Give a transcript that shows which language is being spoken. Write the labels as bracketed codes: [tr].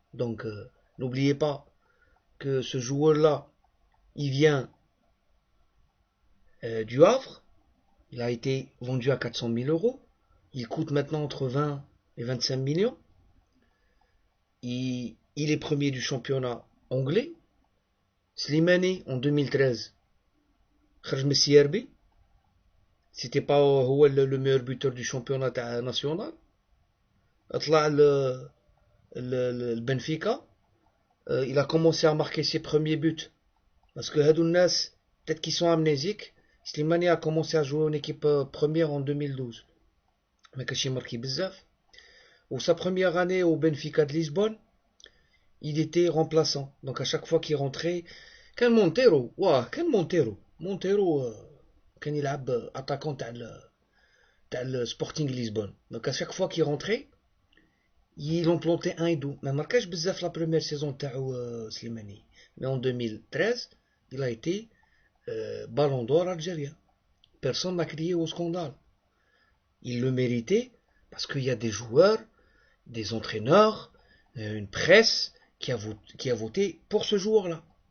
[fr] Donc n'oubliez pas que ce joueur-là, il vient du Havre. Il a été vendu à 400 000 euros. Il coûte maintenant entre 20 et 25 millions. Il est premier du championnat anglais. [ar] Slimani en 2013 خرج من السي. [fr] C'était pas هو le meilleur buteur du championnat national. [ar] طلع [fr] le Benfica. Il a commencé à marquer ses premiers buts parce que [ar] هادو الناس [fr] peut-être qu'ils sont amnésiques. Slimani a commencé à jouer en équipe première en 2012. [ar] ما كانش يماركي بزاف. [fr] Ou sa première année au Benfica de Lisbonne, il était remplaçant. Donc à chaque fois qu'il rentrait, [ar] كان مونتيرو كان يلعب [fr] attaquant تاع le Sporting Lisbonne. Donc à chaque fois qu'il rentrait, il en plantait un et deux. [ar] ما marquaش بزاف [fr] la première saison [ar] تاعو سليماني. [fr] Mais en 2013, il a été Ballon d'Or algérien. Personne n'a crié au scandale. Il le méritait parce qu'il y a des joueurs, des entraîneurs, une presse qui a voté pour ce joueur-là.